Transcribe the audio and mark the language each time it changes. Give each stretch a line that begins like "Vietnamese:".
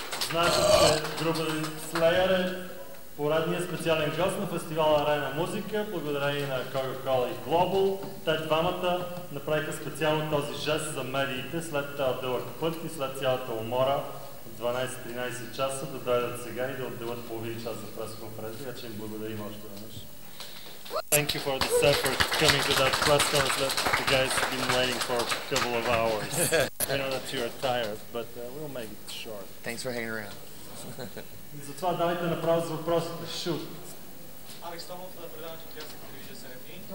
Bulgarian: Знаете, че групата Slayer е поредният специален гост на фестивала Арена Музика, благодарение на Coca-Cola и Global. Те двамата направиха специално този жест за медиите след този дълъг път и след цялата умора от 12-13 часа да дойдат сега и да отделят половин час за пресконференция, така че им благодарим още веднъж.
English: Thank you for this effort coming to that press conference that you guys have been waiting for a couple of hours. I know that you're tired, but we'll make it short. Thanks for hanging around.
Bulgarian: И затова давайте направо с въпросите.
English: Shoot.
Bulgarian: Алекс Томов, предаването от Ясна телевизия СНТ.